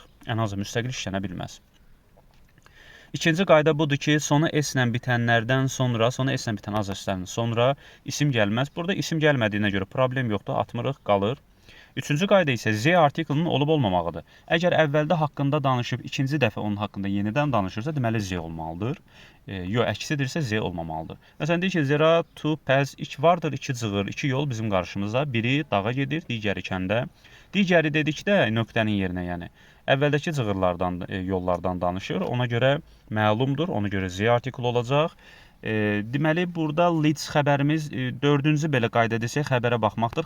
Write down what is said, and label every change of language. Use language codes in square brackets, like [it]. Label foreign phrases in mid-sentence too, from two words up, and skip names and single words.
[az] Ən azı müstəqil işlənə bilməz. İkinci qayda budur ki, sonu S-lə bitənlərdən sonra, sonu S-lə bitən AZERS'dən sonra isim gəlməz. Burada isim gəlmədiyinə görə problem yoxdur, atmırıq, qalır. Üçüncü qayda isə Z artikelinin olub-olmamağıdır. Əgər əvvəldə haqqında danışıb, ikinci dəfə onun haqqında yenidən danışırsa, deməli Z olmalıdır. Yox, əksidirsə Z olmamalıdır. Məsələn, deyir ki, [en] there are two paths, [az] vardır iki cığır, iki yol bizim qarşımıza. Biri dağa gedir, digəri kəndə. Digəri dedikdə nöqtənin yerinə, yəni əvvəldəki cığırlardan, yollardan danışır. Ona görə məlumdur, ona görə Z artikel olacaq. Deməli, burada leads xəbərimiz, dördüncü belə qayda desək, xəbərə baxmaqdır.